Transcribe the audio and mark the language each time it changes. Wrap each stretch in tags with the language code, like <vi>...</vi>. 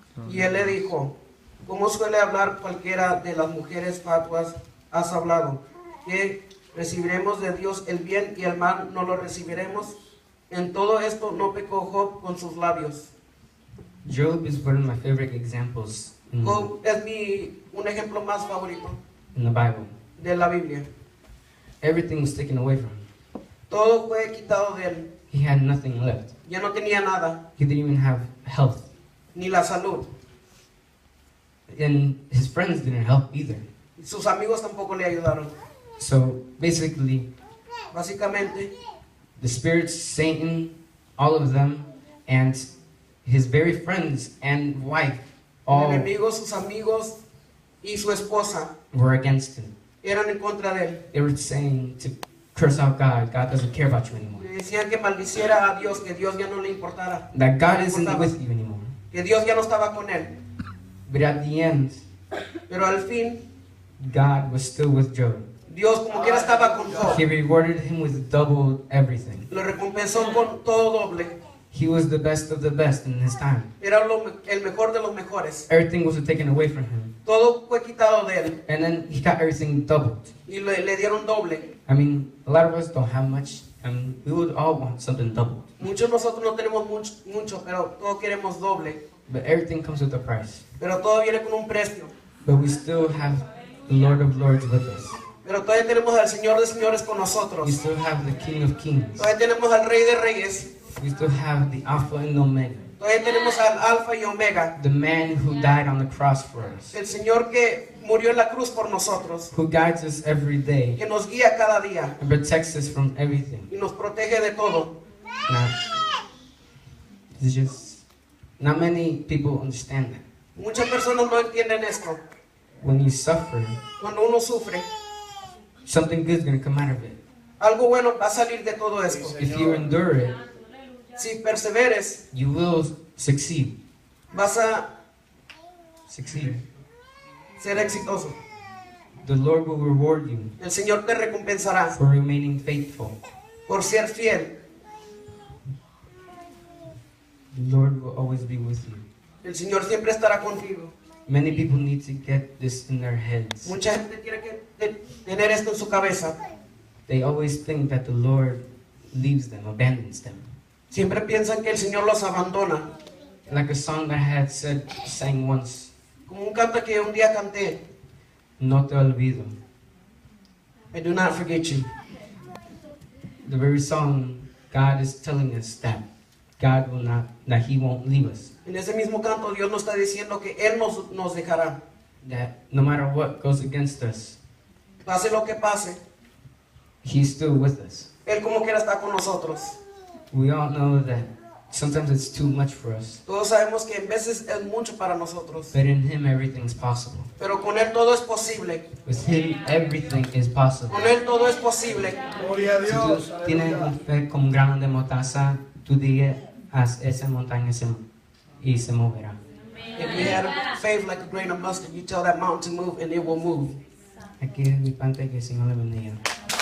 <es>Y él le dijo, ¿cómo suele hablar cualquiera de las mujeres fatuas has hablado? ¿Que recibiremos de Dios el bien y el mal no lo recibiremos? En todo esto no pecó Job con sus labios.</es> <en>Job is one of my favorite examples</en> <es>Job es un ejemplo más favorito</es> <en>in the Bible.</en> <es>de la Biblia.</es> <en>Everything was taken away from him.</en> <es>Todo fue quitado de él.</es> <en>He had nothing left.</en> <es>Ya no tenía nada,</es> <en>He didn't even have health.</en> <es>ni la salud.</es> <en>And his friends didn't help either.</en> <es>Sus amigos tampoco le ayudaron.</es> <en>So basically,</en> <es>Básicamente,</es> <en>the spirits, Satan, all of them, and his very friends and wife</en> <es>el</es> <en>all</en> <es>enemigo, sus amigos y su esposa</es> <en>were against him.</en> <es>eran en contra de él.</es> <en>They were saying to curse out God. God doesn't care about you anymore.</en> <es>Le decían que maldiciera a Dios, que Dios ya no le importara,</es> <en>That God isn't with you anymore.</en> <es>que Dios ya no estaba con él.</es> <en>But at the end,</en> <es>Pero al fin,</es> <en>God was still with Job.</en> <es>Dios como quiera estaba con Job.</es> <en>He rewarded him with double everything.</en> <es>Lo recompensó con todo doble.</es> <en>He was the best of the best in his time.</en> <es>Era el mejor de los mejores.</es> <en>Everything was taken away from him.</en> <es>Todo fue quitado de él</es> <en>And then he got everything doubled.</en> <es>y le dieron doble.</es> <en>I mean, a lot of us don't have much, and we would all want something doubled.</en> <es>Muchos de nosotros no tenemos mucho, pero todos queremos doble.</es> <en>But everything comes with a price.</en> <es>Pero todo viene con un precio.</es> <en>But we still have the Lord of Lords with us.</en> <es>Pero todavía tenemos al Señor de señores con</es> <en>We</en> <es>nosotros.</es> <en>still have the King of Kings.</en> <es>Todavía tenemos al Rey de Reyes.</es> <en>We still have the Alpha and Omega.</en> <es>Todavía tenemos al Alfa y Omega.</es> <en>The man who died on the cross for us.</en> <es>El Señor que murió en la cruz por nosotros.</es> <en>Who guides us every day</en> <es>Que nos guía cada día</es> <en>and protects us from everything.</en> <es>y nos protege de todo.</es> <en>Now, it's just, not many people understand that.</en> <es>Muchas personas no entienden esto.</es> <en>When you suffer,</en> <es>Cuando uno sufre,</es> <en>something good is going to come out of it.</en> <es>algo bueno va a salir de todo esto.</es> <en>If you endure it,</en> <es>Si perseveres,</es> <en>you will succeed.</en> <es>vas a</es> <en>Succeed.</en> <es>ser exitoso.</es> <en>The Lord will reward you</en> <es>El Señor te recompensará</es> <en>for remaining faithful.</en> <es>por ser fiel.</es> <en>The Lord will always be with you.</en> <es>El Señor siempre estará contigo.</es> <en>Many people need to get this in their heads.</en> <es>Mucha gente tiene que tener esto en su cabeza.</es> <en>They always think that the Lord leaves them, abandons them.</en> <es>Siempre piensan que el Señor los abandona.</es> <en>Like a song that I had sang once,</en> <es>Como un canto que un día canté. No te olvido.</es> <en>I do not forget you. The very song, God is telling us that God will not, that He won't leave us.</en> <es>En ese mismo canto Dios nos está diciendo que Él nos dejará.</es> <en>That no matter what goes against us,</en> <es>Pase lo que pase,</es> <en>He's still with us.</en> <es>Él como quiera está con nosotros.</es> <en>We all know that sometimes it's too much for us,</en> <es>Todos sabemos que en veces es mucho para nosotros.</es> <en>but in Him everything's possible.</en> <es>Pero con Él todo es posible.</es> <en>With Him everything is possible.</en> <es>Con Él todo es posible. Gloria a Si tú Dios. tienes Aleluya. fe como un grano de mostaza, tú digas a esa montaña y se moverá.</es> <en>If you had faith like a grain of mustard, you tell that mountain to move and it will move.</en> <es>Aquí es mi parte, que el Señor le bendiga.</es>